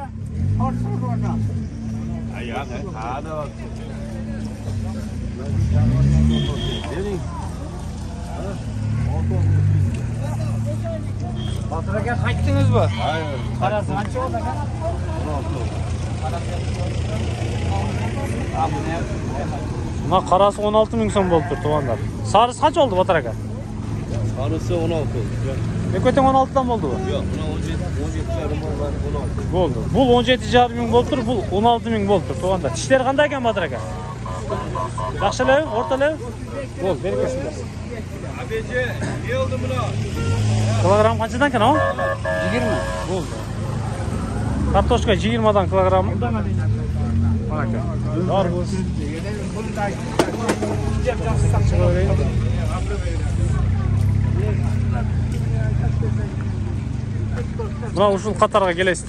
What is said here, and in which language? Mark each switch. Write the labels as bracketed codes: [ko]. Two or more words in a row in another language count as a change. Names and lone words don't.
[ky] Батырга кайттыңызбы? Карасы канча болду ака? 16. Мына карасы 16 миң сом болуп тур туугандар. Сарысы канча болду Батыр ака? [tr] Sarısı 16. [ky] Экөтең 16дан болдубу? [tr] Yok, buna 17,5 var, 16. [ky] Болду. Бул 17,5 миң болуп тур, бул 16 миң болуп тур туугандар. Тиштер кандай экен Батыр ака? Жакшы элеби? Орто элеби? Бол, берекесин берсин. [tr] Abici, ne oldu buna? [ky] Килограмм канчадан экен ау? 20. Болду. Картошка 20дан килограммы. Мынакей. Дарбыз. Мына ушул катарга келесиздер.